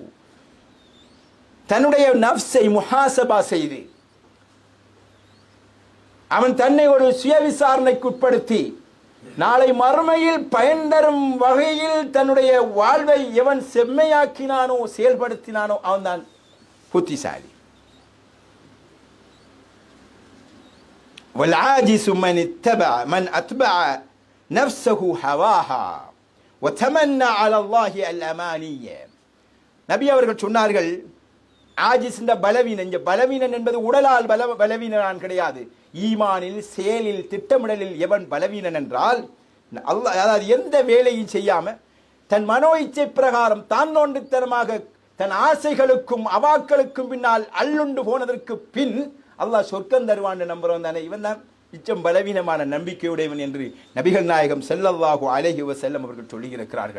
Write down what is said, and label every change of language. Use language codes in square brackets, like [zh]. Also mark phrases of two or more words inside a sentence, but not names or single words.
[ta] தன்னுடைய நஃப்ஸை முஹாசபா செய்து அவன் தன்னை ஒரு சுய விசாரணைக்கு உட்படுத்தி நாளை மறுமையில் பயன் தரும் வகையில் தன்னுடைய வாழ்வை எவன் செம்மையாக்கினானோ செயல்படுத்தினானோ அவன் தான் புத்திசாலி. [ar] والعاجز من اتبع نفسه هواها وتمنى على الله الامانيه. [ta] நபி அவர்கள் சொன்னார்கள், ஆஜிஸ் என்ற பலவீனன் என்பது உடலால் பலவீனன் கிடையாது. ஈமானில், செயலில், திட்டமிடலில் எவன் பலவீனன் என்றால் அல்லாஹ், அதாவது எந்த வேலையும் செய்யாம தன் மனோ இச்சை பிரகாரம் தான் நோண்டித்தனமாக தன் ஆசைகளுக்கும் அவாக்களுக்கும் பின்னால் அள்ளுண்டு போனதற்கு பின் அல்லாஹ் சொர்க்கம் தருவான் நம்புறவன் தானே, இவன் தான் இச்சம் பலவீனமான நம்பிக்கையுடையவன் என்று நபிகள் நாயகம் [ar] صلى الله عليه وسلم [ta] அவர்கள் சொல்லியிருக்கிறார்கள்.